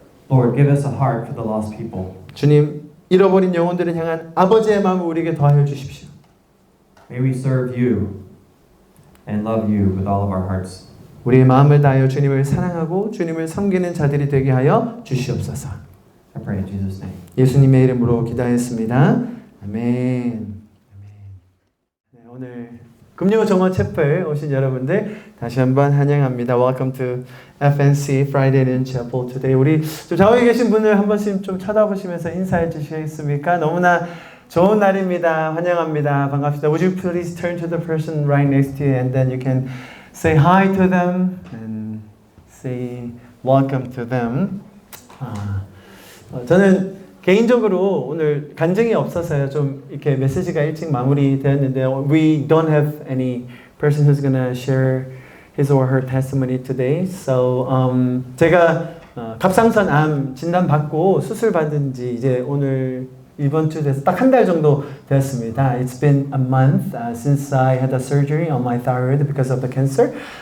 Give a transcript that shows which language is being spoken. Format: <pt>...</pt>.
<en>Lord, give us a heart for the lost people.</en> <ko>주님 잃어버린 영혼들을 향한 아버지의 마음을 우리에게 더하여 주십시오.</ko> <en>May we serve you and love you with all of our hearts.</en> <ko>우리의 마음을 다하여 주님을 사랑하고 주님을 섬기는 자들이 되게 하여 주시옵소서.</ko> <en>I pray in Jesus' name.</en> <ko>예수님의 이름으로 기도하였습니다. 아멘. 네, 오늘 금요 정원 채플 오신 여러분들 다시 한번 환영합니다.</ko> <en>Welcome to FNC Friday Noon Chapel today.</en> <ko>우리 좀 좌우에 계신 분을 한 번씩 좀 쳐다보시면서 인사해 주시겠습니까? 너무나 좋은 날입니다. 환영합니다. 반갑습니다.</ko> <en>Would you please turn to the person right next to you and then you can say hi to them and say welcome to them.</en> <ko>저는 개인적으로 오늘 간증이 없어서요. 좀 이렇게 메시지가 일찍 마무리되었는데요.</ko> <en>We don't have any person who's gonna share his or her testimony today.</en> <ko>So 제가 갑상선 암 진단 받고 수술 받은 지 이제 오늘 이번 주 돼서 딱 한 달 정도 되었습니다.</ko> <en>It's been a month since I had a surgery on my thyroid because of the cancer.</en>